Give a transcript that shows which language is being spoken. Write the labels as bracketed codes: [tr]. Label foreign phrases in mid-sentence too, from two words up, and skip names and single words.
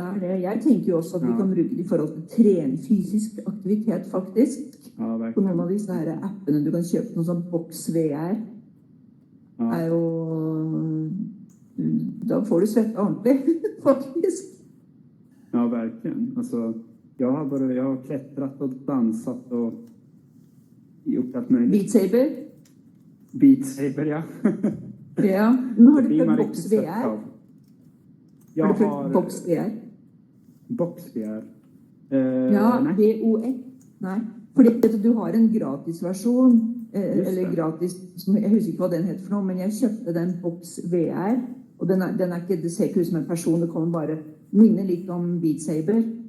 [no] Jeg tenker jo også at vi kan bruke det i forhold til fysisk aktivitet, faktisk. På noen av disse her appene du kan kjøpe, noen sånn boks VR. Er jo... Da får du svette ordentlig, faktisk. Ja, [sv] verkligen. Alltså, jag har klättrat och dansat och gjort allt möjligt. Beat Saber? Beat Saber, ja. [no] Ja, men har du prøvd boks VR? Har du prøvd boks VR? Boks VR? Ja, BOX. Nei, fordi du har en gratis versjon, eller gratis, jeg husker ikke hva den heter for noe, men jeg kjøpte den boks VR, og den er ikke, det ser ikke ut som en person, det kommer bare minne litt om Beat Saber.